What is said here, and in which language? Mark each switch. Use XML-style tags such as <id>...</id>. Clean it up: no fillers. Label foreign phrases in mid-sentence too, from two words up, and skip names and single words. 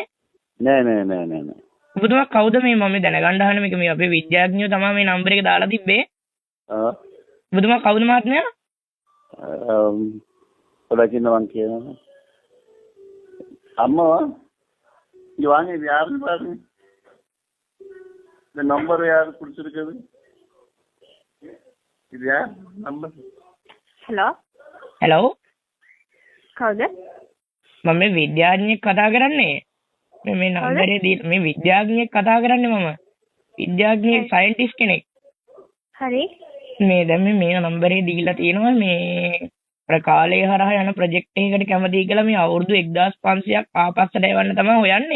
<si>නෑ. ඔබතුමා කවුද මේ මම දැනගන්න අහන්නේ මේක මේ අපේ විද්‍යාඥයෝ තමයි මේ නම්බර එක දාලා තිබ්බේ. ඔබතුමා කවුද මහත්මයා? පොඩකින් මං කියනවා. අම්මා ජවානේ यार पास the number यार कुछ यार number. හෙලෝ කවුද? මම මේ විද්‍යාඥයෙක් කතා කරන්නේ. මේ නම්බරේ මේ විද්‍යාඥයෙක් කතා කරන්නේ මම. විද්‍යාඥයෙක් සයන්ටිස්ට් කෙනෙක්. හරි. මේ දැන් මේ නම්බරේ දීලා තියෙනවා මේ අර කාලය හරහා යන ප්‍රොජෙක්ට් එකකට කැමතියි කියලා මේ අවුරුදු 1500ක් ආපස්සට යවන්න තමයි හොයන්නේ.</si>